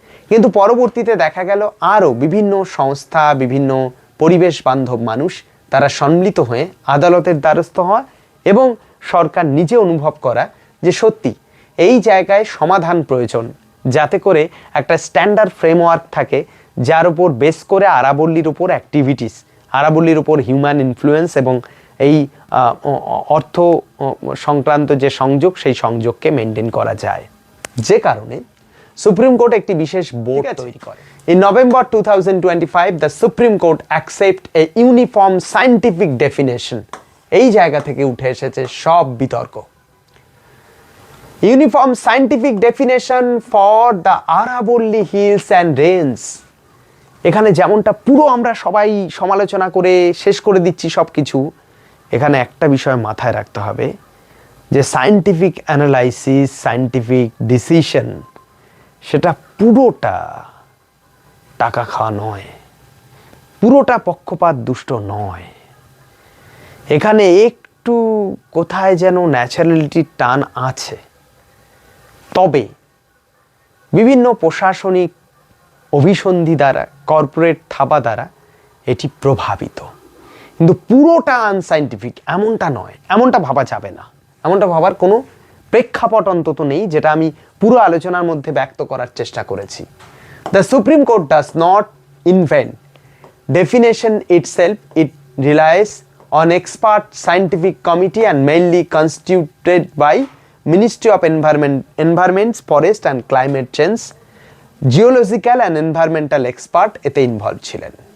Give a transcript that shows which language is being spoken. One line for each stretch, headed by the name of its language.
Bangla: কিন্তু পরবর্তীতে দেখা গেল আরও বিভিন্ন সংস্থা, বিভিন্ন পরিবেশ বান্ধব মানুষ, তারা সম্মিলিত হয়ে আদালতের দ্বারস্থ হওয়া এবং সরকার নিজে অনুভব করা যে সত্যি এই জায়গায় সমাধান প্রয়োজন, যাতে করে একটা স্ট্যান্ডার্ড ফ্রেমওয়ার্ক থাকে যার উপর বেস করে আরাবল্লীর উপর অ্যাক্টিভিটিস আরাবল্লীর উপর হিউম্যান ইনফ্লুয়েন্স এবং এই অর্থ সংক্রান্ত যে সংযোগ, সেই সংযোগকে মেনটেন করা যায়। যে কারণে সুপ্রিম কোর্ট একটি বিশেষ বোর্ড তৈরি করে।
English: In November 2025, the Supreme Court accept a uniform scientific definition.
Bangla: এই জায়গা থেকে উঠে এসেছে সব বিতর্ক।
English: Uniform scientific definition for the Aravalli Hills and Range.
Bangla: এখানে যেমনটা পুরো আমরা সবাই সমালোচনা করে শেষ করে দিচ্ছি সব কিছু, এখানে একটা বিষয় মাথায় রাখতে হবে যে সায়েন্টিফিক অ্যানালাইসিস, সায়েন্টিফিক ডিসিশন, সেটা পুরোটা টাকা খাওয়া নয়, পুরোটা পক্ষপাত দুষ্ট নয়। এখানে একটু কোথায় যেন ন্যাচারালিটির টান আছে, তবে বিভিন্ন প্রশাসনিক অভিসন্ধি দ্বারা, কর্পোরেট থাবা দ্বারা এটি প্রভাবিত, কিন্তু পুরোটা আনসাইন্টিফিক এমনটা নয়, এমনটা ভাবা যাবে না, এমনটা ভাবার কোনো প্রেক্ষাপট অন্তত নেই, যেটা আমি পুরো আলোচনার মধ্যে ব্যক্ত করার চেষ্টা করেছি।
English: The Supreme Court does not invent definition itself. It relies on expert scientific committee and mainly constituted by Ministry of Environment, Forest and Climate Change, geological and environmental expert
Bangla: এতে ইনভলভ ছিলেন।